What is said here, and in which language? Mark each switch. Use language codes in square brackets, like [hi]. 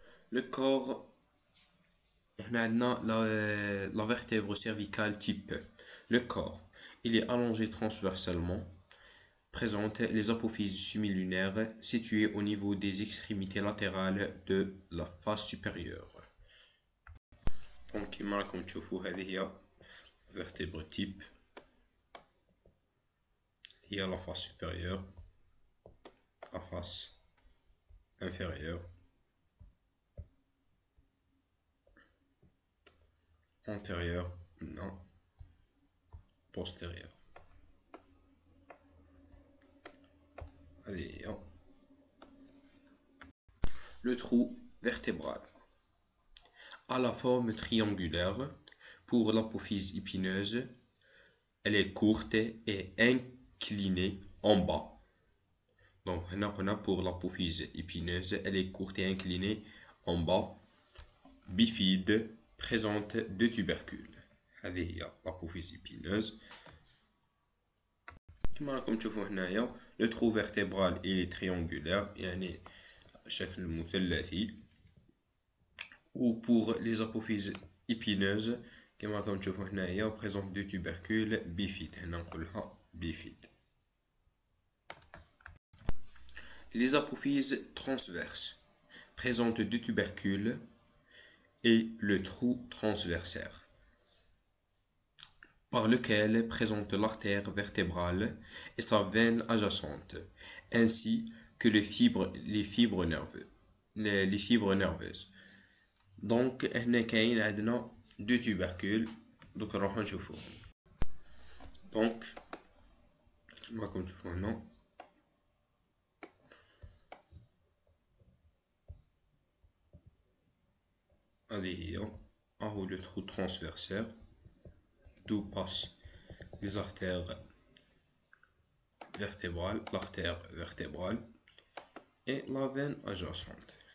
[fr] Le corps, on a la vertèbre cervicale type. Le corps, il est allongé transversalement, présente les apophyses similunaires situées au niveau des extrémités latérales de la face supérieure. [ar] Donc كما راكم تشوفوا هذه هي [fr] vertèbre type. Il y a la face supérieure, la face inférieure, antérieure, non, postérieure. Allez, le trou vertébral a la forme triangulaire pour l'apophyse épineuse. Elle est courte et inclinée en bas. Donc, on a pour l'apophyse épineuse, elle est courte et inclinée en bas. Bifide, présente 2 tubercules. [ar] هذه هي [fr] l'apophyse épineuse. [ar] كما راكم تشوفوا هنايا [fr] le trou vertébral il est triangulaire, [ar] يعني شكل مثلثي. [fr] Ou pour les apophyses épineuses [ar] كما راكم تشوفوا هنايا [fr] présente 2 tubercules bifides. [ar] هنا نقولها bifide. [fr] Les apophyses transverses présentent 2 tubercules et le trou transversaire, par lequel présente l'artère vertébrale et sa veine adjacente, ainsi que les fibres nerveuses. [ar] Donc هنا كاين عندنا [fr] 2 tubercules. [ar] دوك نروحو نشوفوهم. [fr] Donc [ar] كما راكم تشوفوا هنا هذه هي اهو [fr] le trou transversaire d'où passent les artères vertébrales, l'artère vertébrale et la veine adjacente.